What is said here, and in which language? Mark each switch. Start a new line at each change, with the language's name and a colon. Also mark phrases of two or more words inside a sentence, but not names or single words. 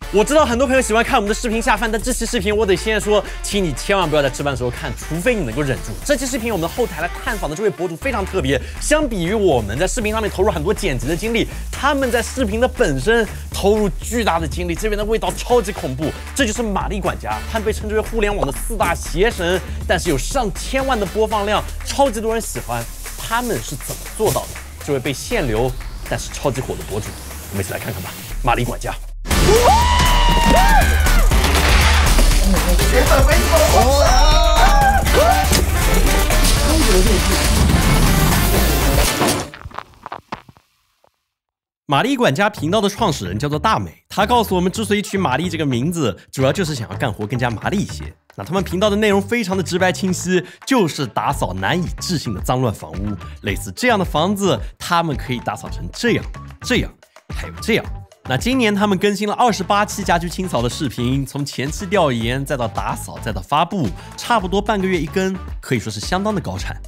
Chinese: 我知道很多朋友喜歡看我們的視頻下飯，但這期視頻我得先說，請你千萬不要在吃飯的時候看，除非你能夠忍住。這期視頻我們的後台來探訪的這位博主非常特別，相比於我們在視頻上面投入很多剪輯的精力，他們在視頻的本身投入巨大的精力，這邊的味道超級恐怖。這就是瑪麗管家，他們被稱之為互聯網的4大邪神，但是有上千萬的播放量，超級多人喜歡。他們是怎麼做到的？這位被限流但是超級火的博主，我們一起來看看吧。瑪麗管家。瑪麗管家頻道的創始人叫做大美，他告訴我們，之所以取瑪麗這個名字，主要就是想要幹活更加麻利一些。那他們頻道的內容非常的直白清晰，就是打掃難以置信的髒亂房屋，類似這樣的房子，他們可以打掃成這樣，還有這樣。那今年他們更新了28期家居清掃的視頻，從前期調研再到打掃再到發布，差不多半個月一更，可以說是相当的高產。